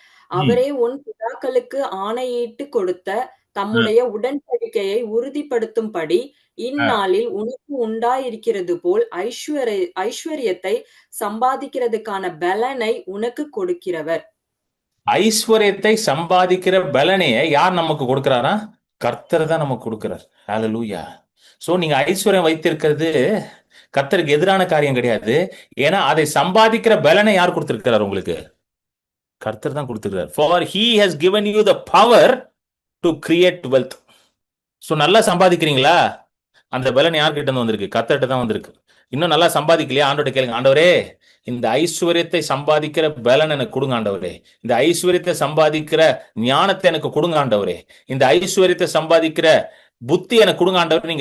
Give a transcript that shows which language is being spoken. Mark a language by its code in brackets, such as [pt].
[ta] அவரே உன் பிதாக்களுக்கு ஆணையிட்டு கொடுத்த தம்முடைய உடன்படிக்கையை உறுதிப்படுத்தும்படி இந்நாளில் உனக்கு உண்டாயிருக்கிறது போல் ஐஸ்வர்யத்தை சம்பாதிக்கிறதுக்கான பலனை உனக்கு கொடுக்கிறவர். ஐஸ்வர்யத்தை சம்பாதிக்கிற பலனையை யார் நமக்கு கொடுக்கிறாரா? கர்த்தர் தான் நமக்கு கொடுக்கிறார். ஹல்லேலூயா. சோ நீங்க ஐஸ்வர்யம் வைத்திருக்கிறது கர்த்தருக்கு எதிரான காரியம் கிடையாது. ஏன்னா அதை சம்பாதிக்கிற பலனை யார் கொடுத்திருக்கிறார் உங்களுக்கு? கர்த்தர் தான் கொடுத்திருக்கிறார். [en] For he has given you the power to create wealth. [ta] So நல்லா சம்பாதிக்கிறீங்களா? அந்த பலன் யார்கிட்ட இருந்து வந்திருக்கு? கர்த்தர்கிட்ட தான் வந்திருக்கு. இன்னும் நல்லா சம்பாதிக்கலையா? ஆண்டவர்கிட்ட கேளுங்க, ஆண்டவரே இந்த ஐஸ்வர்யத்தை சம்பாதிக்கிற பலன் எனக்கு கொடுங்க ஆண்டவரே. இந்த ஐஸ்வர்யத்தை சம்பாதிக்கிற ஞானத்தை எனக்கு கொடுங்க ஆண்டவரே. இந்த ஐஸ்வர்யத்தை சம்பாதிக்கிற புத்தி எனக்கு கொடுங்க ஆண்டவர்.